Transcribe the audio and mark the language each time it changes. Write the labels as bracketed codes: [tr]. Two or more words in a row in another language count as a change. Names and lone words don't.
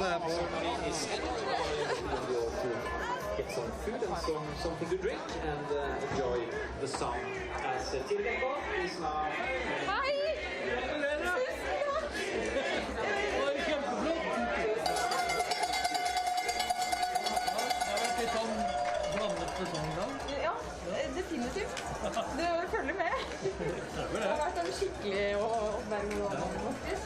[en] ceremony is ended. And you all to get some food and something to drink and enjoy the sun. As Tirgakov is now... [no] Hei! Ja, definitivt. Du følger med. Det har vært en skikkelig oppmerksomhet.